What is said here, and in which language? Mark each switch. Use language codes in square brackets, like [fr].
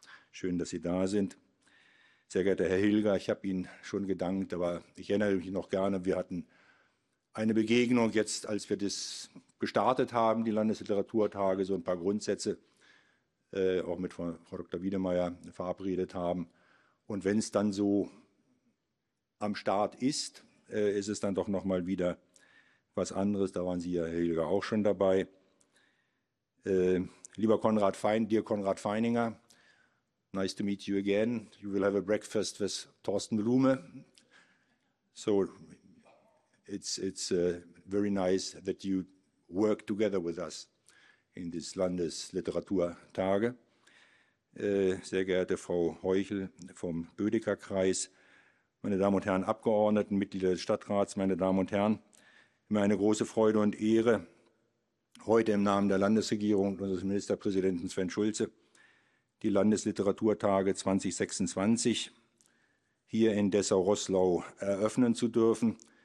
[de] Schön, dass Sie da sind. Sehr geehrter Herr Hilger, ich habe Ihnen schon gedankt, aber ich erinnere mich noch gerne, wir hatten eine Begegnung jetzt, als wir das gestartet haben, die Landesliteraturtage, so ein paar Grundsätze auch mit Frau Dr. Wiedemeyer verabredet haben. Und wenn es dann so am Start ist, ist es dann doch noch mal wieder was anderes, da waren Sie ja, Herr Hilger, auch schon dabei. Lieber [en] Konrad dear Konrad Feininger, nice to meet you again. You will have a breakfast with Thorsten Blume. So it's very nice that you work together with us in this Landesliteraturtage. [de] Sehr geehrte Frau Heuchel vom Bödecker-Kreis, meine Damen und Herren Abgeordneten, Mitglieder des Stadtrats, meine Damen und Herren, mir eine große Freude und Ehre, heute im Namen der Landesregierung und unseres Ministerpräsidenten Sven Schulze die Landesliteraturtage 2026 hier in Dessau-Roßlau eröffnen zu dürfen.